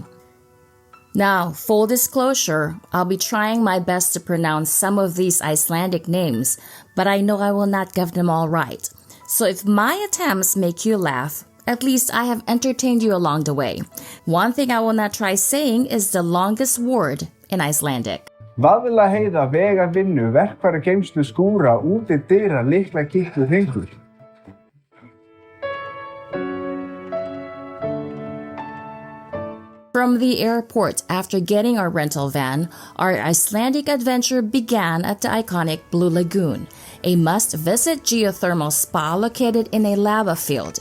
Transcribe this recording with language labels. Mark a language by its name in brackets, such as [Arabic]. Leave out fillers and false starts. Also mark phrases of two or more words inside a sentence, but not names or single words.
[English] Now, full disclosure, I'll be trying my best to pronounce some of these Icelandic names, but I know I will not get them all right. So if my attempts make you laugh, at least I have entertained you along the way. One thing I will not try saying is the longest word in Icelandic. [Icelandic] Vaðlaheiða, vega vinnu, verkfæra geymslu skúra, úti dyra, lykla kitlu hringur. [English] From the airport, after getting our rental van, our Icelandic adventure began at the iconic Blue Lagoon, a must-visit geothermal spa located in a lava field.